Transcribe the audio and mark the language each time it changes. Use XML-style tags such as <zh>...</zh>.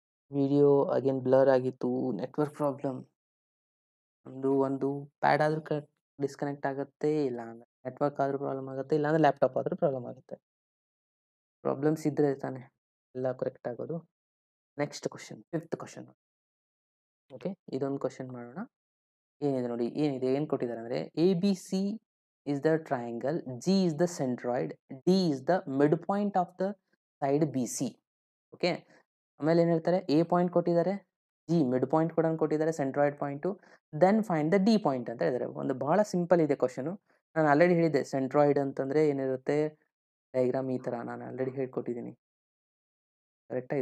<kn>Video again blur ಆಗಿತ್ತು, network problem. ಒಂದು pad ಆದರೂ ಡಿಸ್ಕನೆಕ್ಟ್ ಆಗುತ್ತೆ, ಇಲ್ಲ ಅಂದರೆ ನೆಟ್ವರ್ಕ್ ಆದರೂ ಪ್ರಾಬ್ಲಮ್ ಆಗುತ್ತೆ, ಇಲ್ಲಾಂದರೆ ಲ್ಯಾಪ್ಟಾಪ್ ಆದರೂ ಪ್ರಾಬ್ಲಮ್ ಆಗುತ್ತೆ. ಪ್ರಾಬ್ಲಮ್ಸ್ ಇದ್ದರೆ ತಾನೇ ಎಲ್ಲ ಕರೆಕ್ಟ್ ಆಗೋದು. Next question, 5th question. Okay, ಇದೊಂದು ಕ್ವಶನ್ ಮಾಡೋಣ. ಏನಿದೆ ನೋಡಿ, ಏನು ಕೊಟ್ಟಿದ್ದಾರೆ ಅಂದರೆ</kn> <en>ABC is the triangle, G is the centroid, D is the midpoint of the side BC.</en> <kn>Okay, ಆಮೇಲೆ ಏನು ಹೇಳ್ತಾರೆ, ಎ ಪಾಯಿಂಟ್ ಕೊಟ್ಟಿದ್ದಾರೆ, ಜಿ ಮಿಡ್ ಪಾಯಿಂಟ್ ಕೂಡ ಕೊಟ್ಟಿದ್ದಾರೆ, centroid point,</kn> <en>then find the D point</en> <kn>ಅಂತ ಹೇಳಿದ್ದಾರೆ. ಒಂದು ಬಹಳ ಸಿಂಪಲ್ ಇದೆ ಕ್ವಶನು. ನಾನು ಆಲ್ರೆಡಿ ಹೇಳಿದ್ದೆ ಸೆಂಟ್ರಾಯ್ಡ್ ಅಂತಂದರೆ ಏನಿರುತ್ತೆ, ಡಯಾಗ್ರಾಮ್ ಈ ಥರ ನಾನು ಆಲ್ರೆಡಿ ಹೇಳ್ಕೊಟ್ಟಿದ್ದೀನಿ ಕರೆಕ್ಟಾಗಿ.</kn>